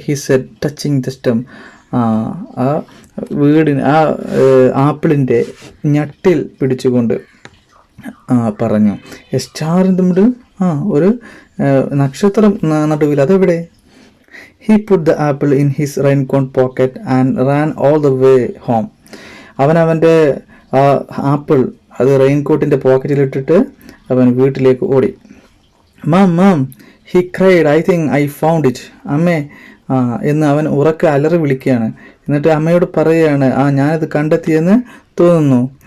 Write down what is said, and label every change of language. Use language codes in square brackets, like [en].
[en] he said touching the stem, [ml] ആ വീടിന് ആ ആപ്പിളിൻ്റെ ഞെട്ടിൽ പിടിച്ചുകൊണ്ട് പറഞ്ഞു. [en] a star in the middle, [ml] ഒരു നക്ഷത്രം നടുവിൽ, അതെവിടെ? [en] He put the apple in his raincoat pocket and ran all the way home. [ml] അവൻ്റെ ആപ്പിൾ അത് റെയിൻകോട്ടിൻ്റെ പോക്കറ്റിലിട്ടിട്ട് അവൻ വീട്ടിലേക്ക് ഓടി. [en] Mom he cried, I think I found it. [ml] അമ്മേ എന്ന് അവൻ ഉറക്കെ അലറി വിളിക്കുകയാണ്. എന്നിട്ട് അമ്മയോട് പറയുകയാണ്, ഞാനത് കണ്ടെത്തിയെന്ന് തോന്നുന്നു.